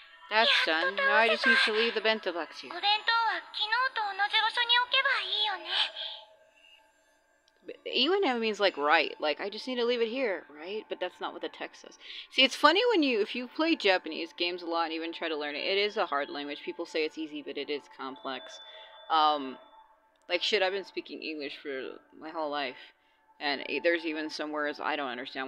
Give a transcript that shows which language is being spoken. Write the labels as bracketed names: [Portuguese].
[English] That's done. Now I just need to leave the bento box here. [Japanese] お弁当は昨日と同じ場所に置けばいいよね。 [English] Iwan means like right, like I just need to leave it here, right? But that's not what the text says. See, it's funny when if you play Japanese games a lot and even try to learn it, it is a hard language. People say it's easy, but it is complex. Like shit, I've been speaking English for my whole life, and there's even some words I don't understand.